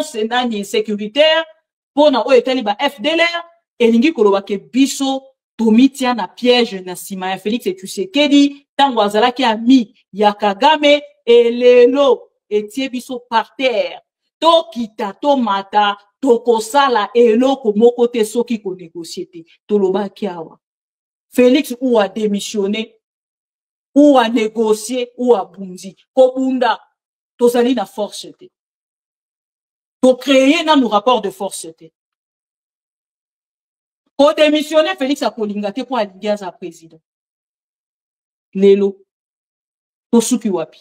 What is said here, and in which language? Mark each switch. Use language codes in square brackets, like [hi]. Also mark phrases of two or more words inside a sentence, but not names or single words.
[ln] senani sécuritaire pona oyo etali ba FDLR elingi koloba ke biso tomitia na piège na sima ya Félix et Tshisekedi tango azalaki ami ya Kagame elelo etie biso [fr] par terre [ln] tokita tomata tokosala eloko moko te soki ko négocier te tolobaki awa Félix [fr] ou a démissionné, ou a négocié, [ln] ou a bundi. Kobunda, tozali na force te. To créer na [fr] nos rapports de force [ln] te. Ko démissionner Félix a kolinga te pour alinga za président. Lelo, to suki wapi.